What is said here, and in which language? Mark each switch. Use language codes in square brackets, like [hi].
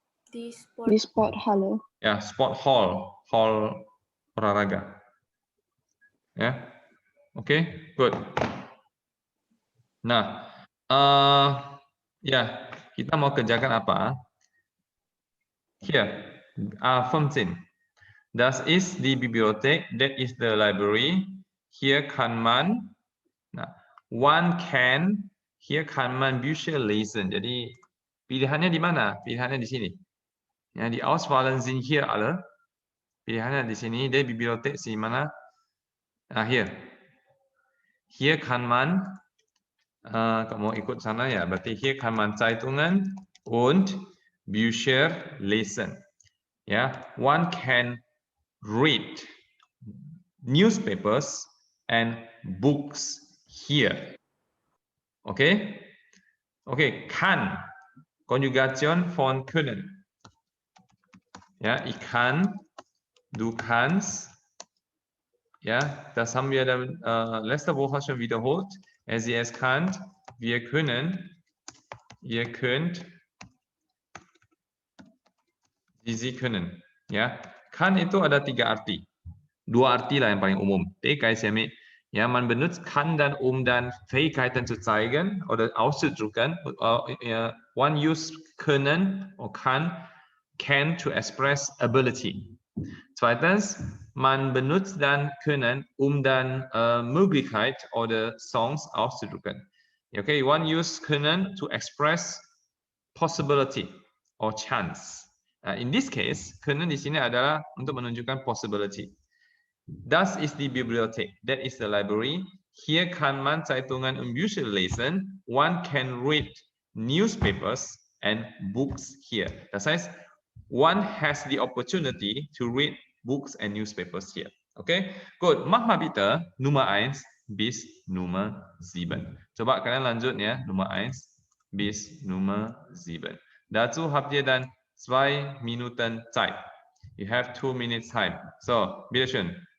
[de] Die Sporthalle. [id] Ya, [en] sport hall, [id] hall olahraga. Ya, oke, good. Nah, ya kita mau kerjakan apa? [en] Here, 15. [de] Das ist die Bibliothek, [en] that is the library. [de] Hier kann man, nah, [en] one can, [de] hier kann man Bücher lesen. [id] Jadi pilihannya di mana? Pilihannya di sini. [de] Ya, die Auswahlen sind hier alle. [id] Pilihannya di sini. [de] Die Bibliothek [id] di mana? [de] Nah, hier. Hier kann man, [id] kamu ikut sana ya, berarti [de] hier kann man Zeitungen und Bücher lesen. [en] Ya, one can read newspapers and books here. Okay? Okay, kann. [de] Konjugation von können. Ja, ich kann, du kannst. Ja, das haben wir dann letzte Woche schon wiederholt. Es kann, wir können, ihr könnt, sie können. [id] Ya, kann itu ada 3 arti. 2 arti lah yang paling umum. [de] Ja, man benutzt kann dann, dann Fähigkeiten zu zeigen oder auszudrücken. [en] One use [de] können oder [en] can to express ability. [de] Zweitens, man benutzt dann können, dann Möglichkeit oder Songs auszudrücken. [en] Okay, one use können to express possibility or chance. In this case, [id] können di sini adalah untuk menunjukkan possibility. [de] Das ist die Bibliothek. That is the library. Hier kann man Zeitungen und Bücher lesen. [en] One can read newspapers and books here. [de] Das heißt, [en] one has the opportunity to read books and newspapers here. Okay, good. [de] Mach mal bitte Nummer 1 bis Nummer 7. [id] Coba kalian lanjut ya, [de] Nummer 1 bis Nummer 7. Dazu habt ihr dann 2 Minuten Zeit. [en] You have 2 minutes time. [de] So, bitteschön.